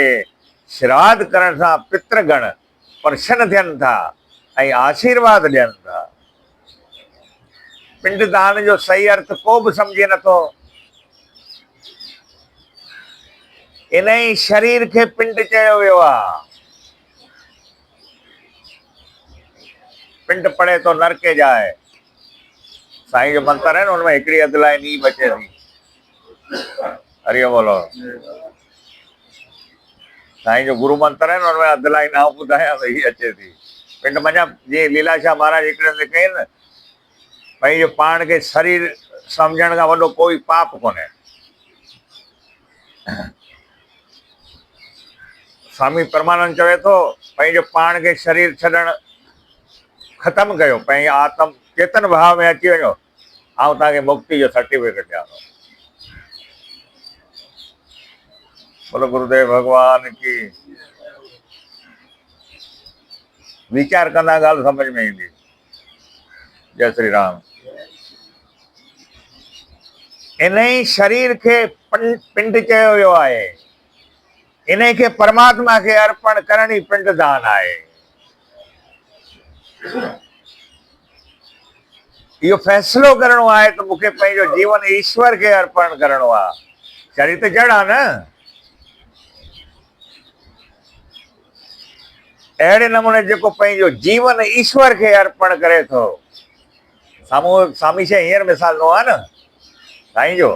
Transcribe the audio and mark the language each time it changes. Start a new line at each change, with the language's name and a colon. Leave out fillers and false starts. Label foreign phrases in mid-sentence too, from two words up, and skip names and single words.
Sindhi: श्राद्ध करण सां पितृगण प्रसन्न थियनि था ऐं आशीर्वाद ॾियनि था। पिंडदान जो सही अर्थ को बि सम्झे नथो। इन ई शरीर खे पिंड चयो वियो आहे।
Hindi: पिंड पड़े तो नरके जाए,
Sindhi: साईं जो मंत्र है न, उनमें हिकिड़ी अधु लाइन ई बचे थी। हरिओम बोलो। साईं जो गुरु मंत्र है न, उनमें अधु लाइन आऊं ॿुधायां त ही अचे थी। पिंड मञा जीअं लीलाशाह महाराज हिकिड़े हंधि कई न, भई जो पाण खे शरीर सम्झण खां वॾो कोई पाप कोन्हे। स्वामी परमानंद चवे थो पंहिंजो पाण खे शरीर छॾण ख़तमु कयो, पंहिंजी आत्म चेतन भाव में अची वञो, ऐं तव्हांखे मुक्ति जो सर्टिफिकेट ॾियां थो।
Hindi: बोलो गुरुदेव भगवान की।
Sindhi: वीचार कंदा ॻाल्हि समझ में ईंदी। जय श्री राम। इन ई शरीर खे पिंड चयो वियो आहे। इन्हें के परमात्मा के अर्पण करण ही पिंडदान आहे। यो फैसलो करणो आहे तो मुखे पंहिंजो जीवन ईश्वर के अर्पण करणो आहे। शरीर तो जड़ आहे न। अहिड़े नमूने जेको पंहिंजो जीवन ईश्वर के अर्पण करे थो, साम्हूं सामी शइ हींअर मिसाल नो आहे न साईं जो।